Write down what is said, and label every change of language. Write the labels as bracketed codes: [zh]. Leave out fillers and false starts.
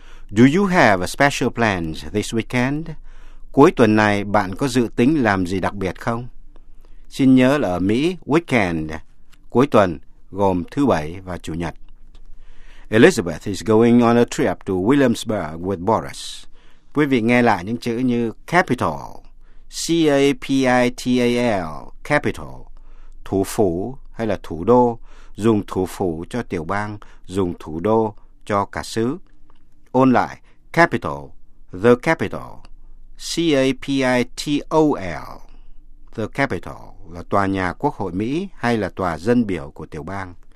[en] Do you have a special plans this weekend? [vi] Cuối tuần này bạn có dự tính làm gì đặc biệt không? Xin nhớ là ở Mỹ, weekend, cuối tuần, gồm thứ bảy và chủ nhật. [en] Elizabeth is going on a trip to Williamsburg with Boris. [vi] Quý vị nghe lại những chữ như capital, C-A-P-I-T-A-L, capital, thủ phủ hay là thủ đô, dùng thủ phủ cho tiểu bang, dùng thủ đô cho cả xứ. Ôn lại, capital, the capital, C-A-P-I-T-O-L, the capital là tòa nhà quốc hội Mỹ hay là tòa dân biểu của tiểu bang.